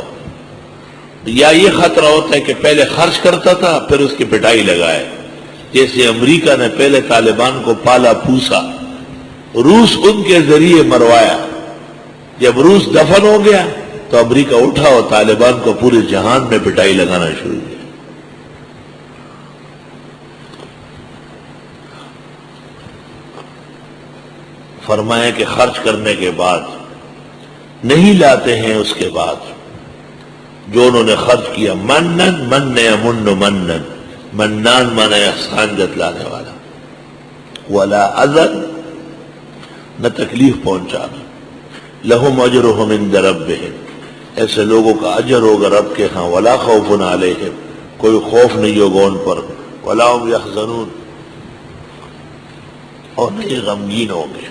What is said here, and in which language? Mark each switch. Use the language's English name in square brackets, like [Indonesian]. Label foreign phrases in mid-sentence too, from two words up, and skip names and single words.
[Urdu] یا یہ خطرہ ہوتا ہے کہ پہلے خرچ کرتا تھا پھر اس کی پٹائی لگائے، جیسے امریکہ نے پہلے طالبان کو پالا پوسا، روس ان کے ذریعے مروایا، جب روس دفن ہو گیا تو امریکہ اٹھا اور طالبان کو پورے جہان میں پٹائی لگانا شروع کیا۔ فرمایا کہ خرچ کرنے کے بعد نہیں لاتے ہیں، اس کے بعد جو انہوں نے خرچ کیا، منن، [Arabic] من یمن منن، [Urdu] منان مانا احسان جتلانے والا، [Arabic] ولا اذن، [Urdu] نہ تکلیف پہنچانا، [Arabic] لہم اجرہم عند ربہم، [Urdu] ایسے لوگوں کا اجر ہوگا رب کے ہاں، [Arabic] ولا خوف علیہم، [Urdu] کوئی خوف نہیں ہوگا ان پر، [Arabic] ولا هم یحزنون، [Urdu] اور نہیں غمگین ہوں گے۔